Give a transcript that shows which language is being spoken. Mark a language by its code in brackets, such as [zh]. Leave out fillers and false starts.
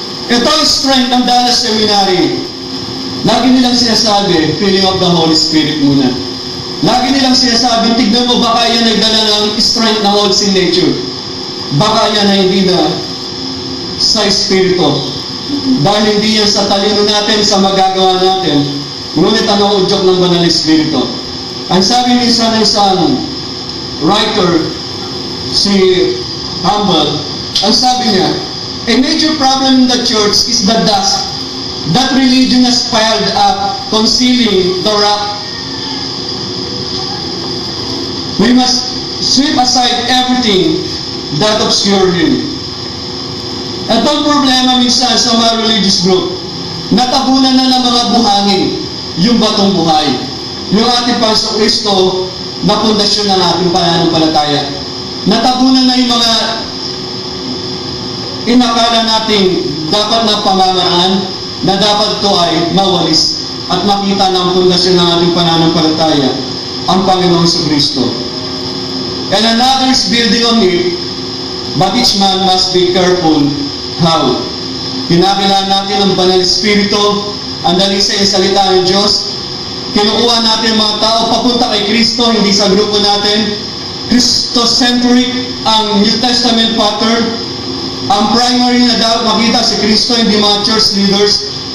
[tl] Ito ang strength ng Dallas Seminary. Lagi nilang sinasabi, [en] feeling of the Holy Spirit [tl] muna. Lagi nilang sinasabi, tignan mo baka yan nagdala ng strength ng [en] old sin nature. [tl] Baka yan ay hindi na sa Espiritu. Dahil hindi yan sa talino natin, sa magagawa natin. Ngunit ano ang udyok ng Banal Espiritu? Ang sabi minsan ng isang writer, si Humble, ang sabi niya, [en] a major problem in the church is the dust that religion has piled up, concealing the rock. We must sweep aside everything that obscures him. [tl] At ang problema minsan sa mga religious group, natabunan na ng mga buhangin yung batong buhay. Yung ating Panginoong Kristo na pundasyon ng ating pananampalataya. Natabunan na yung mga inakala nating dapat na pamamaraan na dapat ito ay mawalis at makita ng pundasyon ng ating pananampalataya, ang Panginoong Kristo. [en] And another is building on it, but each man must be careful how. [tl] Kinakailangan natin ang Banal Espiritu, ang dalisay ang salita ng Diyos. Kinukuha natin mga tao papunta kay Kristo, hindi sa grupo natin. Christocentric ang New Testament pattern. Ang primary na dapat makita si Kristo, hindi mga church leaders.